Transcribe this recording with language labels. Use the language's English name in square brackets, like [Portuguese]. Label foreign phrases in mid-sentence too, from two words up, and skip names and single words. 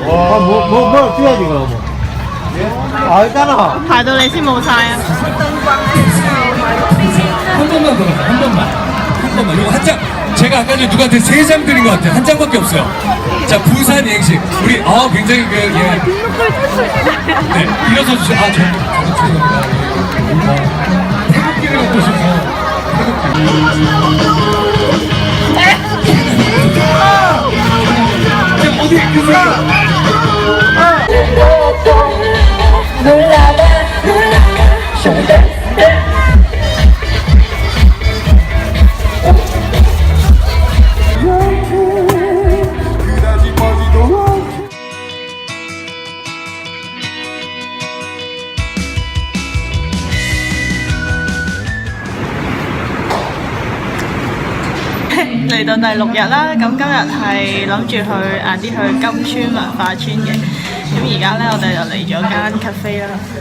[Korean] 뭐 뛰어야지 그럼. 알잖아. [Cantonese] 排到你先冇晒啊！ [Korean] 한 번만 더, 한 번만. 이거 한 장. 제가 아까 전에 누구한테 3장 드린 것 같아요. 한 장밖에 없어요. 자, 부산 이행시. 우리 굉장히 예. 네, 일어서 주세요. 저도 죄송합니다. 태극기를 갖고 싶어. 자, 어디 계세요? 그다지 뻗지도 [Cantonese] 嚟到第6日啦，咁今日係諗住去晏啲去金川文化村嘅， 咁而家咧，我哋就嚟咗間 cafe 啦。